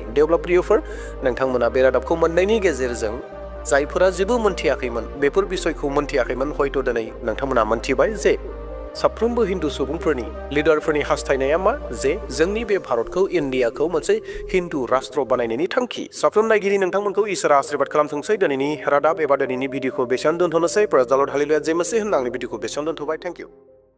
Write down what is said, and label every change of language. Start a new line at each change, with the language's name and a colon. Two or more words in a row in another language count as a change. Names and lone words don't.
Bodo: दे अब्ला प्रियफोर, नोंथांमोना बे रादाबखौ मोननायनि गेजेरजों जायफोरा जेबो मोनथियाखैमोन, बेफोर बिसयखौ मोनथियाखैमोन, हयथ' दिनै नोंथांमोना मोनथिबाय जे साफ्रोमबो हिन्दु सुबुंफोरनि लिडारफोरनि हास्थायनाया मा, जे जोंनि बे भारतखौ, इन्डियाखौ मोनसे हिन्दु राष्ट्र बानायनायनि थांखि। साफ्रोम नायगिरि नोंथांमोनखौ इसोरा आशीर्बाद खालामथोंसै। दिनैनि रादाब एबा दिनैनि भिडिअखौ बेसेयावनो दोनथ'नोसै।
English: praise the Lord,
Bodo: हालेलुया,
Hindi: जय मसीह
Bodo: होनना आंनि भिडिअखौ बेसेयावनो दोनथ'बाय।
English: thank you.